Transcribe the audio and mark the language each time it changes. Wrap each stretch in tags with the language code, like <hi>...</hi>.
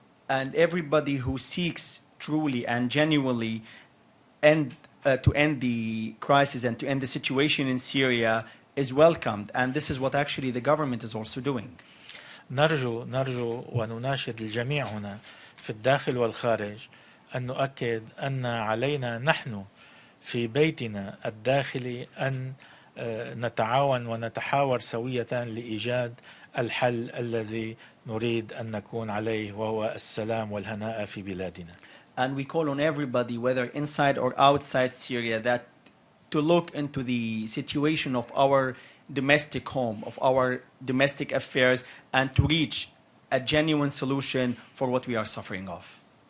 <en>And everybody who seeks truly and genuinely to end the crisis and to end the situation in Syria is welcomed, and this is what actually the government is also doing.</en> <ar>نرجو ونناشد الجميع هنا في الداخل والخارج أن نؤكد أن علينا نحن في بيتنا الداخلي أن نتعاون ونتحاور سوية لإيجاد الحل الذي نريد أن نكون عليه، وهو السلام والهناء في بلادنا.</ar> <en>And we call on everybody, whether inside or outside Syria, that to look into the situation of our domestic home, of our domestic affairs, and to reach a genuine solution for what we are suffering of.</en>